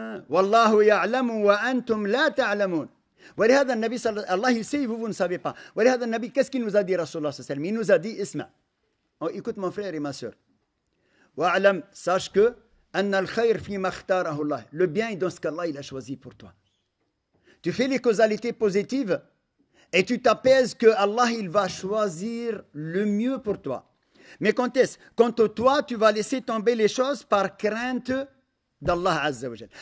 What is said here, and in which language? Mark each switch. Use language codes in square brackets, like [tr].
[ar] والله يعلم وأنتم لا تعلمون. ولهذا النبي صلى الله عليه وسلم, [fr] vous ne savez pas. [ar] ولهذا النبي, [fr] qu'est-ce qu'il nous a dit, Rasulullah sallallahu alayhi wa sallam? Il nous a dit, Isma. Oh, écoute mon frère et ma soeur. [ar] وأعلم, [fr] sache que [ar] أن الخير فيما اختاره الله. [fr] Le bien est dans ce qu'Allah il a choisi pour toi. Tu fais les causalités positives et tu t'apaises que Allah il va choisir le mieux pour toi. Mais quand est-ce? Quand toi tu vas laisser tomber les choses par crainte d'Allah Azza wa Jal.